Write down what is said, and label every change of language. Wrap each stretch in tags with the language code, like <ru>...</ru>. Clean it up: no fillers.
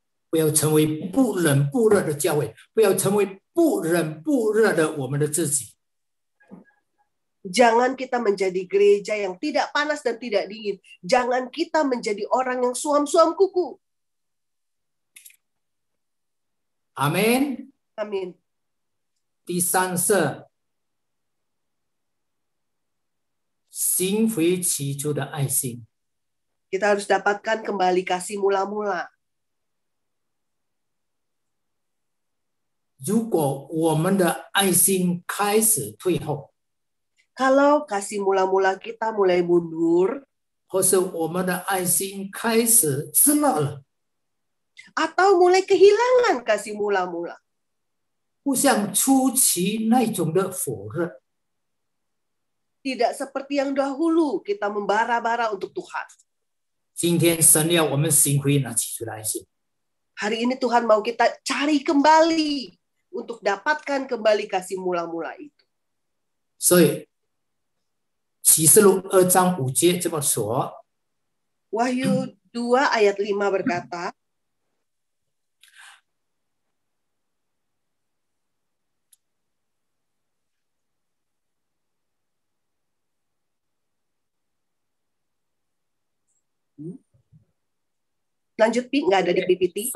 <zh>不要成为不冷不热的教会，不要成为不冷不热的我们的自己。</zh> <id>Jangan kita menjadi gereja yang tidak panas dan tidak dingin. Jangan kita menjadi orang yang suam-suam kuku.</id> <zh>阿门。</zh> <id>Amin.</id> <zh>第三是寻回起初的爱心。</zh> <id>Kita harus dapatkan kembali kasih mula-mula.</id> <zh>如果我们的爱心开始退后，</zh> <id>Kalau kasih mula-mula kita mulai mundur,</id> <zh>或是我们的爱心开始失落了，</zh> <id>atau mulai kehilangan kasih mula-mula,</id> <zh>不像初期那种的火热，</zh> <id>tidak seperti yang dahulu kita membara-bara untuk Tuhan.</id> <zh>今天神要我们寻回那起初的爱心。</zh> <id>Hari ini Tuhan mau kita cari kembali untuk dapatkan kembali kasih mula-mula itu.</id> <zh>所以启示录2章5节这么说：</zh> <id>Wahyu 2 ayat 5 berkata, lanjut Pi, nggak ada di PPT.</id>